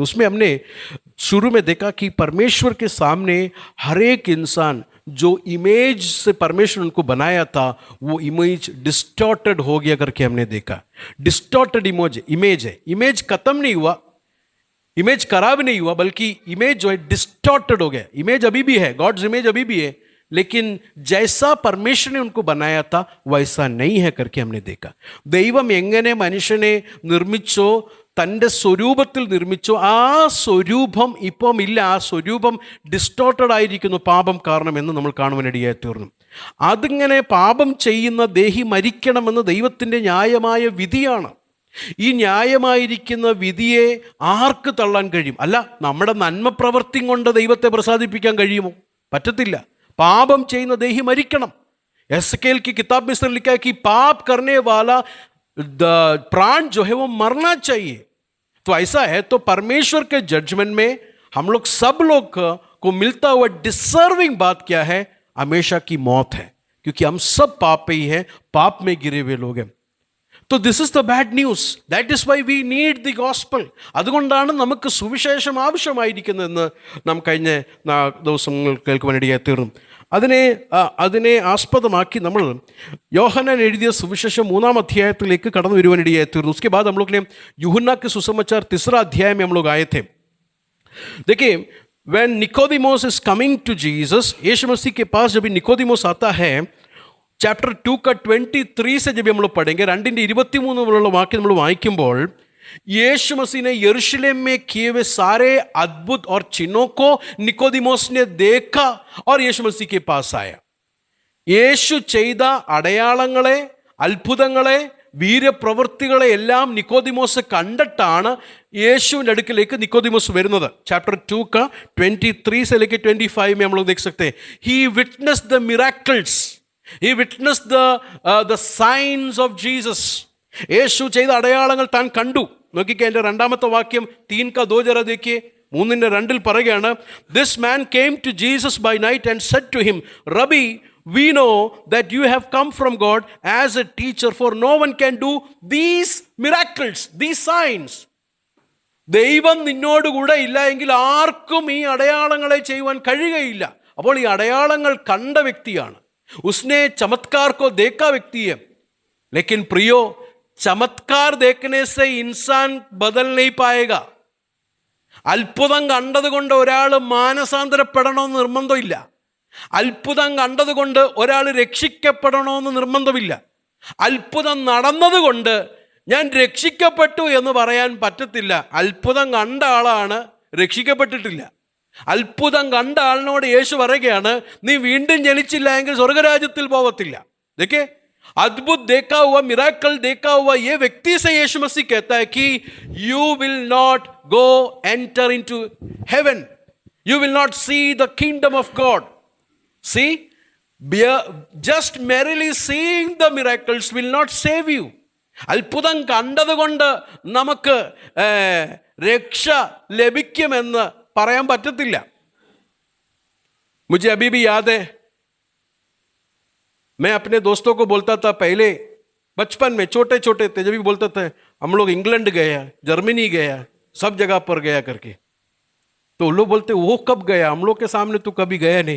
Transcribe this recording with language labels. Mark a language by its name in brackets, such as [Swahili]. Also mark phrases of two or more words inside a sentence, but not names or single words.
[Hindi] उसमें हमने शुरू में देखा कि परमेश्वर के सामने हर एक इंसान जो इमेज से परमेश्वर उनको बनाया था वो इमेज डिस्टॉर्टेड हो गया करके हमने देखा. डिस्टॉर्टेड इमेज है. इमेज खत्म नहीं हुआ, इमेज खराब नहीं हुआ, बल्कि इमेज जो है डिस्टॉर्टेड हो गया. इमेज अभी भी है, [English] God's image [Hindi] अभी भी है, लेकिन जैसा परमेश्वर ने उनको बनाया था वैसा नहीं है करके हमने देखा. [Malayalam] ദൈവം എങ്ങനെ മനുഷ്യനെ നിർമ്മിച്ചോ, തൻ്റെ സ്വരൂപത്തിൽ നിർമ്മിച്ചോ, ആ സ്വരൂപം ഇപ്പം ഇല്ല. ആ സ്വരൂപം ഡിസ്റ്റോർട്ടഡ് ആയിരിക്കുന്നു പാപം കാരണമെന്ന് നമ്മൾ കാണുവാനിടയായി തീർന്നു. അതിങ്ങനെ പാപം ചെയ്യുന്ന ദേഹി മരിക്കണമെന്ന് ദൈവത്തിൻ്റെ ന്യായമായ വിധിയാണ്. ഈ ന്യായമായിരിക്കുന്ന വിധിയെ ആർക്ക് തള്ളാൻ കഴിയും? അല്ല, നമ്മുടെ നന്മ പ്രവൃത്തി കൊണ്ട് ദൈവത്തെ പ്രസാദിപ്പിക്കാൻ കഴിയുമോ? പറ്റത്തില്ല. പാപം ചെയ്യുന്ന ദേഹി മരിക്കണം. [Hindi] एहज़केल की किताब में इसने लिखा है कि पाप करने वाला प्राण जो है वो मरना चाहिए. तो ऐसा है तो परमेश्वर के जजमेंट में हम लोग सब लोग को मिलता हुआ डिसर्विंग बात क्या है? हमेशा की मौत है, क्योंकि हम सब पाप पे ही हैं, पाप में गिरे हुए लोग हैं. [English] तो this is the bad news. That is why we need the gospel. [Malayalam] അതുകൊണ്ടാണ് നമുക്ക് സുവിശേഷം ആവശ്യമായിരിക്കുന്നതെന്ന് നാം കഴിഞ്ഞ ദിവസങ്ങൾ കേൾക്കുവാനിടയായി തീർന്നു. അതിനെ ആസ്പദമാക്കി നമ്മൾ യോഹന്നാൻ എഴുതിയ സുവിശേഷം 3-ാം അധ്യായത്തിലേക്ക് കടന്നു വരുവാനിടയായി തീർന്നു. [Hindi] उसके बाद हम लोग ने यूहन्ना के सुसमाचार 3रा अध्याय में हम लोग आए थे. देखिए, [English] when निकोदेमोस is coming to Jesus, [Hindi] यीशु मसीह के पास जब निकोदेमोस आता है, चैप्टर 2 का 23 से जब हम लोग पढ़ेंगे, 2:23 [Malayalam] മുതലുള്ള വാക്യം നമ്മൾ വായിക്കുമ്പോൾ [Hindi] यीशु मसीह ने यरूशलेम में किए हुए सारे अद्भुत और चिन्हों को निकोदेमोस ने देखा और यीशु मसीह के पास आया. [Malayalam] യേശു ചെയ്ത അടയാളങ്ങളെ, അത്ഭുതങ്ങളെ, വീരപ്രവൃത്തികളെ എല്ലാം നിക്കോദിമോസ് കണ്ടിട്ടാണ് യേശുവിൻ്റെ അടുക്കിലേക്ക് നിക്കോദിമോസ് വരുന്നത്. [Hindi] ചാപ്टर 2 का 23 से लेकर 25 में हम लोग देख सकते हैं. [English] He witnessed the miracles. He witnessed the signs of Jesus. [Malayalam] യേശു ചെയ്ത അടയാളങ്ങൾ താൻ കണ്ടു. നോക്കിക്കേ, എൻ്റെ 2ാമത്തെ വാക്യം [Hindi] 3 का 2 जरा देखिए. [Malayalam] 3:2 പറയുകയാണ്, [English] This man came to Jesus by night and said to him, Rabbi, we know that you have come from God as a teacher, for no one can do these miracles, these signs. [Malayalam] ദൈവം നിന്നോടുകൂടെ ഇല്ല എങ്കിൽ ആർക്കും ഈ അടയാളങ്ങളെ ചെയ്യുവാൻ കഴിയുകയില്ല. അപ്പോൾ ഈ അടയാളങ്ങൾ കണ്ട വ്യക്തിയാണ്. [Hindi] उसने चमत्कार को देखा व्यक्ति है. लेकिन प्रियो, चमत्कार देखने से इंसान बदल नहीं पाएगा. [Malayalam] അത്ഭുതം കണ്ടതുകൊണ്ട് ഒരാൾ മാനസാന്തരപ്പെടണമെന്ന് നിർബന്ധമില്ല. അത്ഭുതം കണ്ടതുകൊണ്ട് ഒരാൾ രക്ഷിക്കപ്പെടണമെന്ന് നിർബന്ധമില്ല. അത്ഭുതം നടന്നതുകൊണ്ട് ഞാൻ രക്ഷിക്കപ്പെട്ടു എന്ന് പറയാൻ പറ്റത്തില്ല. അത്ഭുതം കണ്ട ആളാണ്, രക്ഷിക്കപ്പെട്ടിട്ടില്ല. അത്ഭുതം കണ്ട ആളിനോട് യേശു പറയുകയാണ്, നീ വീണ്ടും ജനിച്ചില്ല എങ്കിൽ സ്വർഗരാജ്യത്തിൽ പോകത്തില്ല. [Hindi] देखिए, अद्भुत देखा हुआ, मिराकल देखा हुआ ये व्यक्ति से यीशु मसीह कहता है कि [English] you will not go enter into heaven, you will not see the kingdom of God. See, just merely seeing the miracles will not save you. [Malayalam] അത്ഭുതം കണ്ടതുകൊണ്ട് നമുക്ക് രക്ഷ ലഭിക്കുമെന്ന് പറയാൻ പറ്റത്തില്ല. [Hindi] मुझे अभी भी याद है, मैं अपने दोस्तों को बोलता था पहले, बचपन में छोटे छोटे थे जब भी बोलते थे हम लोग इंग्लैंड गया, जर्मनी गया, सब जगह पर गया करके, तो वो लोग बोलते वो कब गया, हम लोग के सामने तो कभी गया नहीं।